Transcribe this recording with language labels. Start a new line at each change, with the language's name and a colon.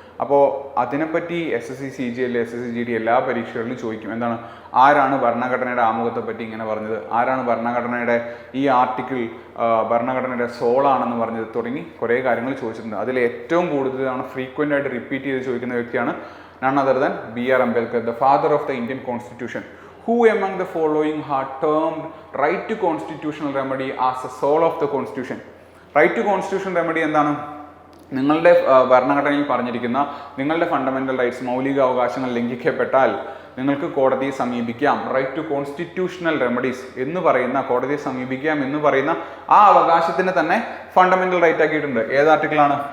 Malayalam: അപ്പോൾ അതിനെപ്പറ്റി SSC, CGL, SSC, GD എല്ലാ പരീക്ഷകളിലും ചോദിക്കും. എന്താണ്? ആരാണ് ഭരണഘടനയുടെ ആമുഖത്തെ പറ്റി ഇങ്ങനെ പറഞ്ഞത്? ആരാണ് ഭരണഘടനയുടെ ഈ ആർട്ടിക്കിൾ ഭരണഘടനയുടെ സോളാണെന്ന് പറഞ്ഞത്? തുടങ്ങി കുറേ കാര്യങ്ങൾ ചോദിച്ചിട്ടുണ്ട്. അതിൽ ഏറ്റവും കൂടുതലാണ് ഫ്രീക്വൻ്റ് ആയിട്ട് റിപ്പീറ്റ് ചെയ്ത് ചോദിക്കുന്ന വ്യക്തിയാണ്
English: none other than B.R. Ambedkar, the father of the Indian Constitution. Who among the following are termed right to constitutional remedy as a soul of the Constitution? Right to constitutional remedy
Malayalam: എന്താണ്? നിങ്ങളുടെ ഭരണഘടനയിൽ പറഞ്ഞിരിക്കുന്ന നിങ്ങളുടെ fundamental rights, മൗലിക അവകാശങ്ങൾ ലംഘിക്കപ്പെട്ടാൽ നിങ്ങൾക്ക് കോടതിയെ സമീപിക്കാം. റൈറ്റ് ടു കോൺസ്റ്റിറ്റ്യൂഷണൽ റെമഡീസ് എന്ന് പറയുന്ന, കോടതിയെ സമീപിക്കാം എന്ന് പറയുന്ന ആ അവകാശത്തിന് തന്നെ ഫണ്ടമെന്റൽ റൈറ്റ് ആക്കിയിട്ടുണ്ട്. ഏത് ആർട്ടിക്കിളാണ്?